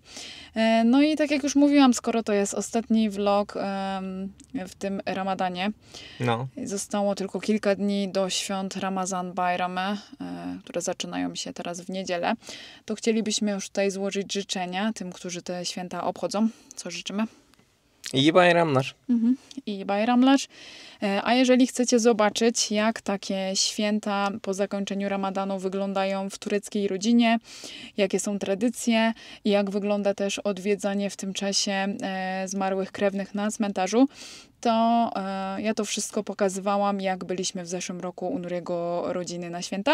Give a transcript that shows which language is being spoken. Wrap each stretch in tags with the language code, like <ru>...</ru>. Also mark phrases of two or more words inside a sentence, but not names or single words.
<pl>No i tak jak już mówiłam, skoro to jest ostatni vlog w tym Ramadanie, No. zostało tylko kilka dni do świąt Ramazan Bayramı, które zaczynają się teraz w niedzielę, to chcielibyśmy już tutaj złożyć życzenia tym, którzy te święta obchodzą. Co życzymy?</pl> <tr>İyi bayramlar. I Bayramlar.</tr> <pl>A jeżeli chcecie zobaczyć, jak takie święta po zakończeniu Ramadanu wyglądają w tureckiej rodzinie, jakie są tradycje i jak wygląda też odwiedzanie w tym czasie zmarłych krewnych na cmentarzu, to ja to wszystko pokazywałam, jak byliśmy w zeszłym roku u Nuriego rodziny na święta.</pl>